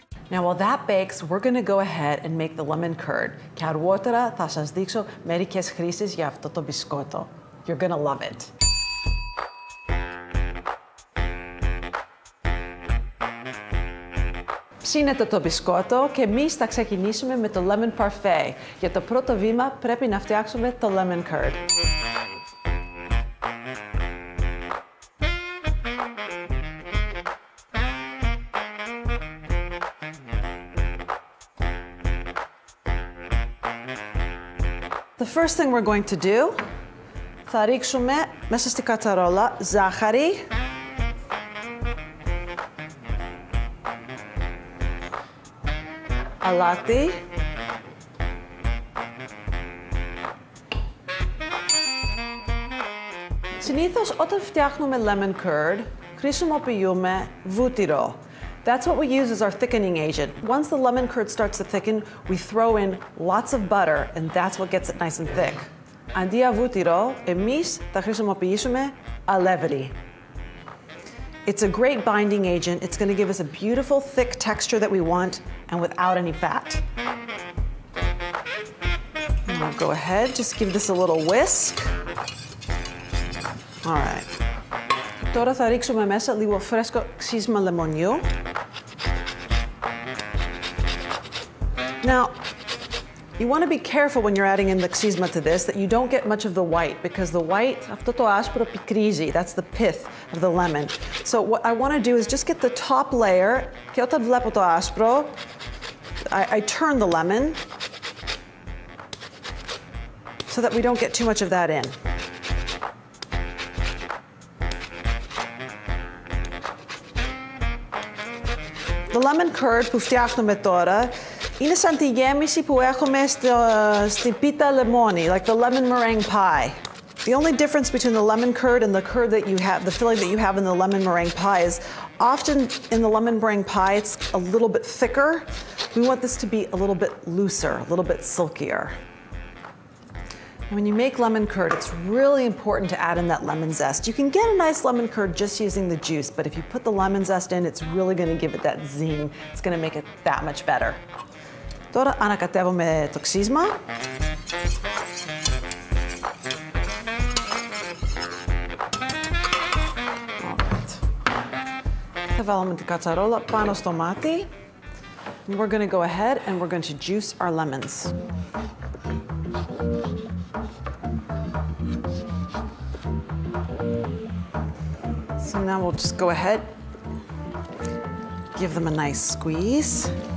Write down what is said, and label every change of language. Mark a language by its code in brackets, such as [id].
[en] Now while that bakes, we're going to go ahead and make the lemon curd. [el] Και αργότερα θα σας δείξω μερικές χρήσεις για αυτό το μπισκότο. [en] You're going to love it. [el] Ψήνετε το μπισκότο και εμείς θα ξεκινήσουμε με το lemon parfait. Για το πρώτο βήμα πρέπει να φτιάξουμε το lemon curd. [en] The first thing we're going to do, [el] θα ρίξουμε μέσα στη κατσαρόλα ζάχαρη, αλάτι, συνήθως όταν φτιάχνουμε lemon curd, χρησιμοποιούμε βούτυρο. [en] That's what we use as our thickening agent. Once the lemon curd starts to thicken, we throw in lots of butter, and that's what gets it nice and thick. [el] Αντί για βούτυρο, εμείς θα χρησιμοποιήσουμε αλεύρι. [en] It's a great binding agent. It's going to give us a beautiful, thick texture that we want, and without any fat. And I'll go ahead, just give this a little whisk. All right. [el] Τώρα θα ρίξουμε μέσα λίγο φρέσκο ξύσμα λεμονιού. [en] Now, you want to be careful when you're adding in the xisma to this that you don't get much of the white, because the white, [el] αυτό το άσπρο πικρίζει, [en] that's the pith of the lemon. So what I want to do is just get the top layer, [el] και όταν βλέπω το άσπρο, [en] I turn the lemon so that we don't get too much of that in. [el] The lemon curd που φτιάχνουμε τώρα είναι σαν τη γέμιση που έχουμε στην πίτα λεμόνι, [en] like the lemon meringue pie. The only difference between the lemon curd and the curd that you have, the filling that you have in the lemon meringue pie is often in the lemon meringue pie it's a little bit thicker. We want this to be a little bit looser, a little bit silkier. And when you make lemon curd, it's really important to add in that lemon zest. You can get a nice lemon curd just using the juice, but if you put the lemon zest in, it's really going to give it that zing. It's going to make it that much better. [el] Τώρα ανακατεύουμε το ξύσμα. Θα βάλουμε την κατσαρόλα πάνω στο μάτι. [en] And we're going to go ahead and we're going to juice our lemons. So now we'll just go ahead, give them a nice squeeze.